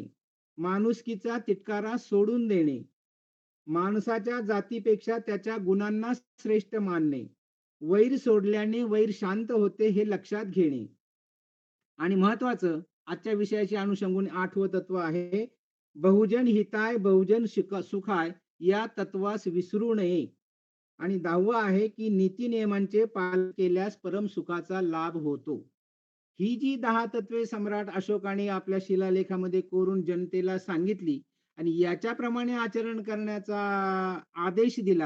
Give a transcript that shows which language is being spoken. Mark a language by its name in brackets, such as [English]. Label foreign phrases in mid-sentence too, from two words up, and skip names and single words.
[Marathi] माणुसकीचा तिटकारा सोडून देणे. माणसाच्या जातीपेक्षा त्याच्या गुणांना श्रेष्ठ मानणे. वैर सोडल्याने वैर शांत होते हे लक्षात घेणे. आणि महत्वाचं आजच्या विषयाशी अनुषंगून 8वं तत्व आहे, [Pali] बहुजन हिताय बहुजन सुखाय [Marathi] या तत्वास विसरू नये. आणि 10वं आहे, की नीती नियमांचे पालन केल्यास परमसुखाचा लाभ होतो. ही जी 10 तत्वे सम्राट अशोकाने आपल्या शिलालेखामध्ये कोरून जनतेला सांगितली आणि याच्याप्रमाणे आचरण करण्याचा आदेश दिला.